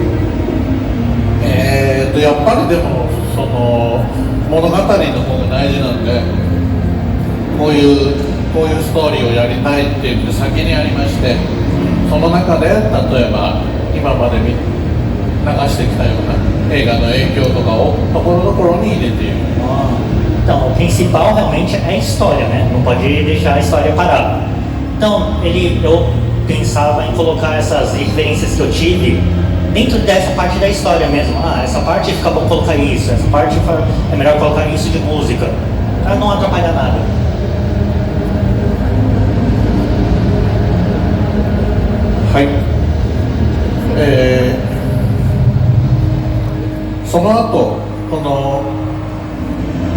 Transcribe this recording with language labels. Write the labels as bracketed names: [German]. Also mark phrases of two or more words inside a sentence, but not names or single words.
[Japanese] やっぱりでもその物語の方が大事なんでこういうストーリーをやりたいっていうの先にありましてその中で例えば今まで流してきたような映画の影響とかをところどころに入れている。 [Portuguese] Então, o principal realmente é a história, né? Não pode deixar a história parada. Então, eu pensava em colocar essas referências que eu tive dentro dessa parte da história mesmo. Essa parte fica bom colocar isso, essa parte é melhor colocar isso de música, para não atrapalhar nada. [Japanese] はい。その後この